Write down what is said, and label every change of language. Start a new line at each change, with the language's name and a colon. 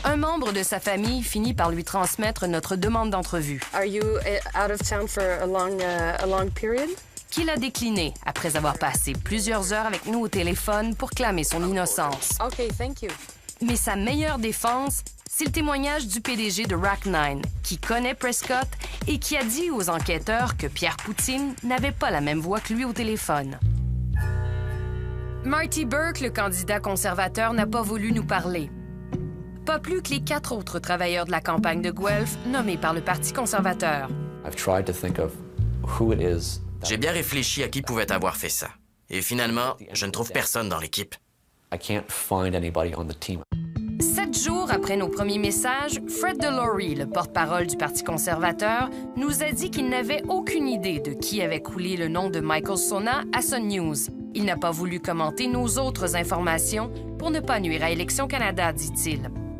French: Un membre de sa famille finit par lui transmettre notre demande d'entrevue.
English: Are you out of town for a long period?
French: Qu'il a décliné après avoir passé plusieurs heures avec nous au téléphone pour clamer son innocence.
English: Okay, thank you.
French: Mais sa meilleure défense, c'est le témoignage du PDG de Rack9, qui connaît Prescott et qui a dit aux enquêteurs que Pierre Poutine n'avait pas la même voix que lui au téléphone. Marty Burke, le candidat conservateur, n'a pas voulu nous parler. Pas plus que les 4 autres travailleurs de la campagne de Guelph nommés par le Parti conservateur.
English: I've tried to think of who it is.
French: J'ai bien réfléchi à qui pouvait avoir fait ça. Et finalement, je ne trouve personne dans l'équipe.
English: I can't find anybody on the team.
French: 7 jours après nos premiers messages, Fred DeLorey, le porte-parole du Parti conservateur, nous a dit qu'il n'avait aucune idée de qui avait coulé le nom de Michael Sona à Sun News. Il n'a pas voulu commenter nos autres informations pour ne pas nuire à Élections Canada, dit-il.